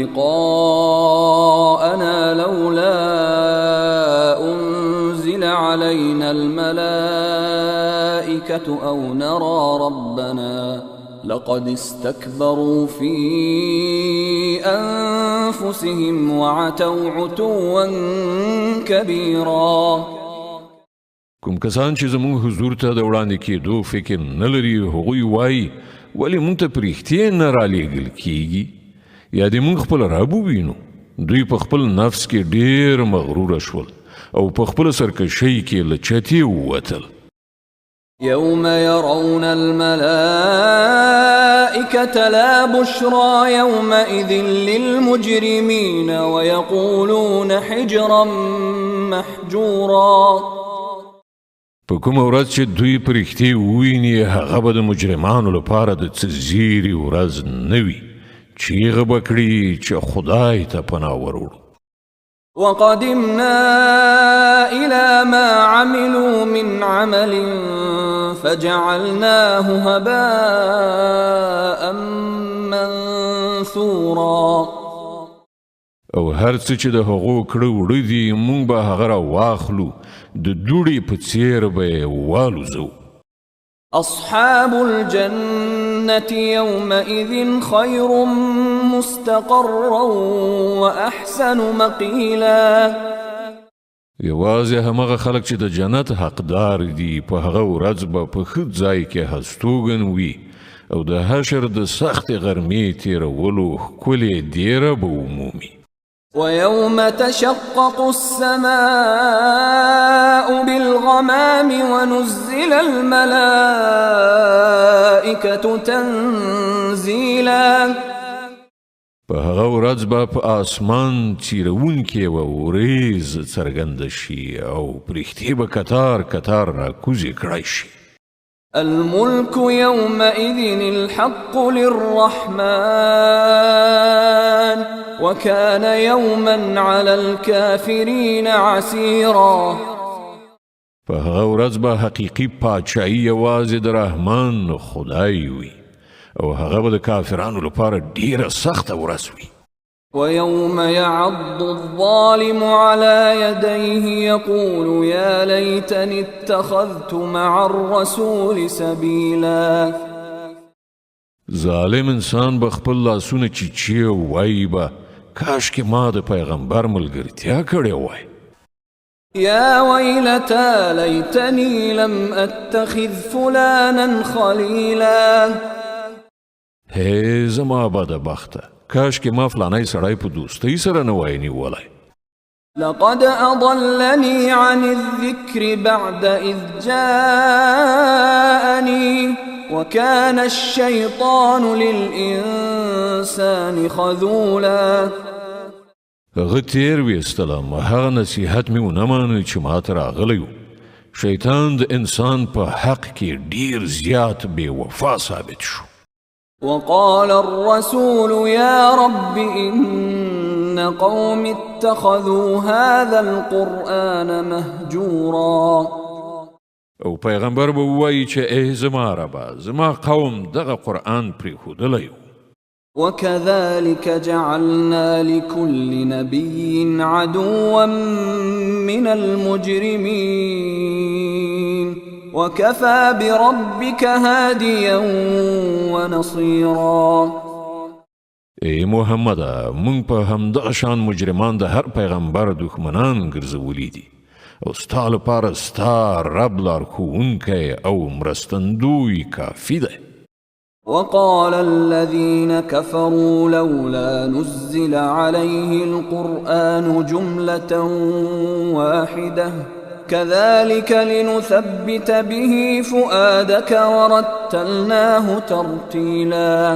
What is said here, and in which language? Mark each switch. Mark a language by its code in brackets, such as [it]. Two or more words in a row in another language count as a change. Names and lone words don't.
[ar] لقاءنا لولا أنزل علينا الملائكة أو نرى ربنا لقد استكبروا في أنفسهم وعتوا عتوا كبيرا. [ps] کوم کسان چې زموږ حضور ته د وړاندې کېدو فکر نه لري هغوی وایي ولې موږ ته پرېښتې نه رالیږل کیږي یا دې موږ خپل رب ووینو. دوی په خپل نفس کې ډېر مغروره شول او په خپل سرکشۍ کې له چتې ووتل. [ar] يوم يرون الملائكة لا بشرى يومئذ للمجرمين ويقولون حجرا محجورا. [ps] په کومه ورځ چې دوی پرښتې وویني هغه به د مجرمانو لپاره د څه زیري ورځ نه وي. چیغه به کړي چې خدای ته پناه وروړو. [ar] وقدمنا إلى ما عملوا من عمل فجعلناه هباء منثورا. [ps] او هر څه چې د هغو کړه وړه دي موږ به هغه راواخلو د دوړې په څېر به یې والوزو. [ar] أصحاب الجنة يومئذ خير مستقرا وأحسن مقيلا. [ps] یوازې همغه خلک چې د جنت حقدار دي په هغه ورځ به په ښه ځای کې هستوګن وي او د حشر د سختې غرمې تېرولو ښکلې دیره به ومومي. [ar] ويوم تشقق السماء بالغمام ونزل الملائكة تنزيلا. [ps] په هغه ورځ به په آسمان څیرونکې و وریځ څرګنده شي او پرښتې به کتار کتار راکوزې کړی شي. [ar] الملك يومئذ الحق للرحمن وكان يوما على الكافرين عسيرا. [ps] په هغه ورځ به حقیقي پاچاهي یوازې د رحمان خدای وي او هغه به د کافرانو لپاره ډیره سخته ورځ وي. [ar] ويوم يعض الظالم على يديه يقول يا ليتني اتخذت مع الرسول سبيلا. [ps] ظالم انسان به خپل لاسونه چیچي وایي به کاش کې ما د پیغمبر ملګرتیا کړې وای. [ar] يا ويلتى ليتني لم اتخذ فلانا خليلا. [ps] هی زما بدبخته کاش کې ما فلانی سړی په دوستۍ سره نه وای نیولی. [ar] لقد أضلني عن الذكر بعد إذ جاءني وكان الشيطان للإنسان خذولا. [ps] هغه تیر ویستلم هغه نصیحت مې ونه مانه چې ما ته راغلی و. شیطان د انسان په حق کې ډیر زیات بې وفا ثابت شو. [ar] وقال الرسول يا رب إن قوم اتخذوا هذا القرآن مهجورا. [ps] او پیغمبر به وایي چې ای زما ربه زما قوم دغه قرآن پرېښودلی و. [ar] وكذلك جعلنا لكل نبي عدوا من المجرمين وكفى بربك هاديا ونصيرا. [ps] ای محمد مونږ په همدغه شان مجرمان د هر پیغمبر دښمنان ګرځولي دي او ستا لپاره ستا رب لارښوونکی او مرستندوی کافي دی. [ar] وقال الذين كفروا لولا نزل عليه القرآن جملة واحدة كذلك لنثبت به فؤادك ورتلناه ترتيلا.